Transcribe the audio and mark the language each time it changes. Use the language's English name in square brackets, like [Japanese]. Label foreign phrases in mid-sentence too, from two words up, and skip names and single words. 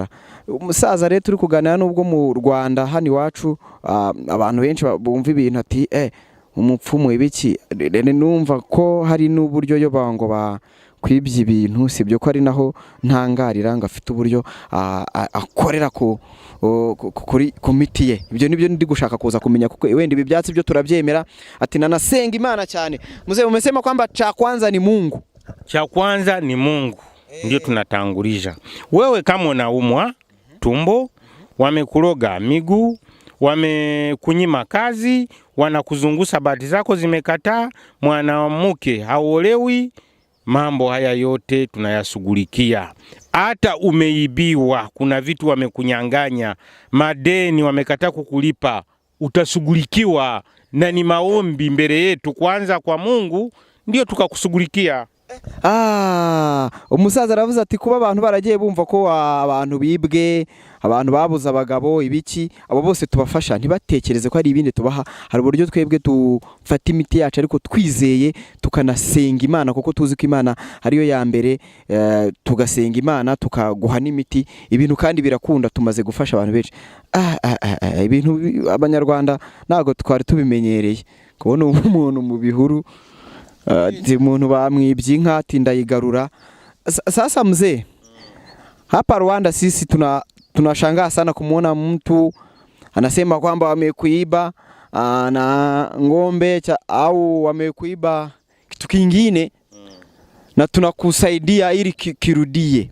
[Kinyarwanda] Umusaza rero turi kuganira nubwo mu Rwanda hano iwacu abantu benshi bumva ibintu ati umupfumu ibiki, numva ko hari n'uburyo yo bango kwibye ibintu, sibyo ko ari naho ntangarira ngafite uburyo akorera ku miti ye. Ibyo nibyo ndi gushaka kuza kumenya kuko wenda ibi byatsi byo turabyemera. Ati nanasenga Imana cyane. [Swahili] Mzee umesema kwamba cha kwanza ni Mungu. Cha kwanza ni Mungu. Ndio tunatanguliza. Wewe kama unaumwa tumbo, wamekuroga miguu, wamekunyima kazi, wanakuzungusa bahati zako zimekataa, mwanamke haolewi, mambo haya yote tunayashughulikia. Hata umeibiwa, kuna vitu wamekunyang'anya, madeni wamekataa kukulipa, utashughulikiwa. Na ni maombi mbele yetu kwanza kwa Mungu ndio tukakushughulikia. [Kinyarwanda] Umusaza aravuze ati kuba abantu baragiye bumva ko abantu bibwe, abantu babuze abagabo ibiki, abo bose tubafasha ntibatekereze ko ari ibindi tubaha. Hari uburyo twebwe tufata imiti yacu ariko twizeye tukanasenga Imana kuko tuzi ko Imana ariyo ya mbere, tugasenga Imana tukaguha n'imiti. Ibintu kandi birakunda, tumaze gufasha abantu benshi. Ibintu abanyarwanda ntago twari tubimenyereye kubona umuntu mu bihuru umuntu bamwibye inka ati ndayigarura. [Swahili] Sasa mzee, hapa Rwanda sisi tunashangaa sana kumuona mtu anasema kwamba wamekuiba na ng'ombe au wamekuiba kitu kingine na tunakusaidia ili kirudie.